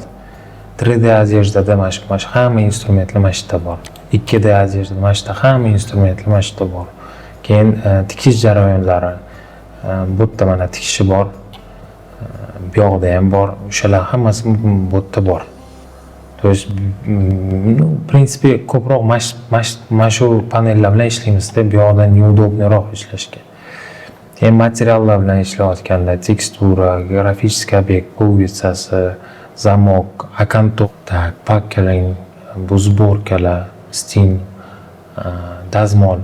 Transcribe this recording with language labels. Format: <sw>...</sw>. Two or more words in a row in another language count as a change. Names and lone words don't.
<uz>3D одеждада mana shu hamma instrumentlar mana shu yerda bor. 2D одеждада mana shu yerda hamma instrumentlar mana shu yerda bor. Keyin tikish jarayonlari, bu yerda mana tikishi bor. Bu yoqda ham bor. O'shalar hammasi bu yerda bor.</uz> <ru>То есть, в принципе,</ru> <uz>ko'proq mana shu panellar bilan ishlaymiz-da, bu yoqda neudobniyroq ishlashga. Keyin materiallar bilan ishlayotganda tekstura, grafik obyekt, pulvitsasi, zamok, akantok, tak, pakkeling, bu sborkalar, sting, dazmol.</uz>